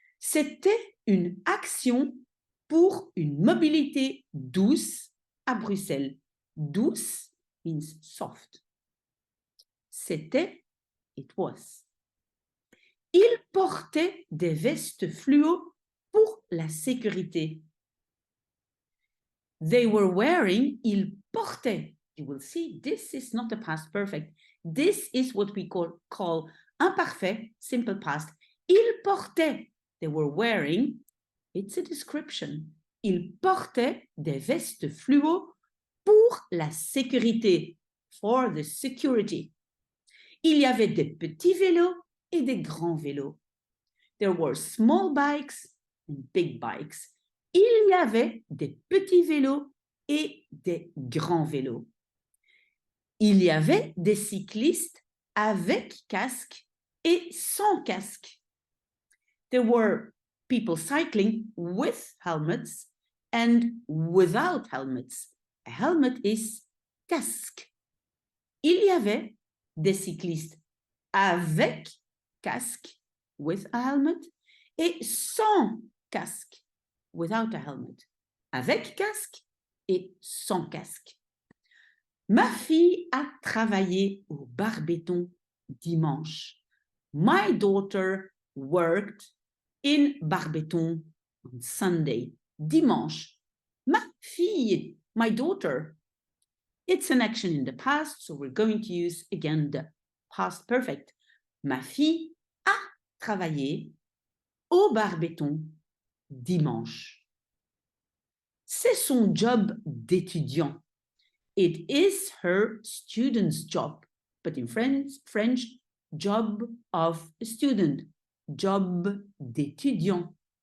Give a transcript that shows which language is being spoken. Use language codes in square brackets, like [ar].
[fr] C'était une action pour une mobilité douce à Bruxelles. [en] Douce means soft. [fr] C'était, [en] it was. [fr] Il portait des vestes fluo pour la sécurité. [en] They were wearing, [fr] ils portaient. [en] You will see, this is not a past perfect. This is what we call imparfait, simple past. [fr] Ils portaient. [en] They were wearing. It's a description. [fr] Ils portaient des vestes fluo pour la sécurité. [en] For the security. [fr] Il y avait des petits vélos et des grands vélos. [en] There were small bikes and big bikes. [fr] Il y avait des petits vélos et des grands vélos. Il y avait des cyclistes avec casque et sans casque. [en] There were people cycling with helmets and without helmets. A helmet is casque. [fr] Il y avait des cyclistes avec casque, [en] with a helmet, [fr] et sans casque, [en] without a helmet. [fr] Avec casque et sans casque. Ma fille a travaillé au Barbéton dimanche. [en] My daughter worked in Barbéton on Sunday. Dimanche. [fr] Ma fille, [en] my daughter. It's an action in the past, so we're going to use again the past perfect. [fr] Ma fille a travaillé au Barbéton dimanche. C'est son job d'étudiant. [en] It is her student's job, but in French, job of a student, [fr] job d'étudiant.